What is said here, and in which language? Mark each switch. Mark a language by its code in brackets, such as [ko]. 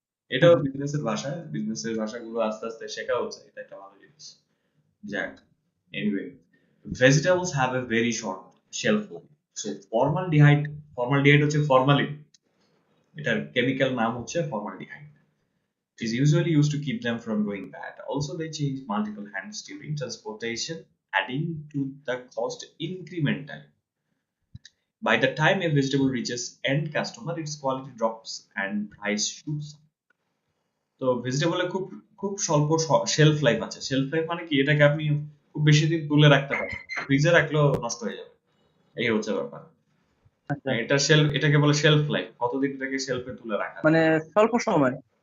[bn] এটাও বিজনেসের ভাষা, বিজনেসের ভাষাগুলো আস্তে আস্তে শেখা হচ্ছে, এটা একটা ভালো জিনিস। [en] যাক, anyway, vegetables have a very short shelf life. [bn] So formaldehyde হচ্ছে ফরমালিন, এটার কেমিক্যাল নাম হচ্ছে formaldehyde, [en] is usually used to keep them from going bad. Also, they change multiple hands during transportation, adding to the cost incrementally. By the time a vegetable reaches end customer, its quality drops and price shoots up. [bn] তো ভেজিটেবলে খুব খুব স্বল্প shelf life আছে। Shelf life মানে কি, এটাকে আপনি খুব বেশি দিন তুলে রাখতে পারেন, ফ্রিজে রাখলেও নষ্ট হয়ে যাবে, এই হচ্ছে ব্যাপার। আচ্ছা। এটাকে বলে শেলফ লাইফ, কতদিন এটাকে শেলফে তুলে রাখা মানে যায়। স্বল্প সময়।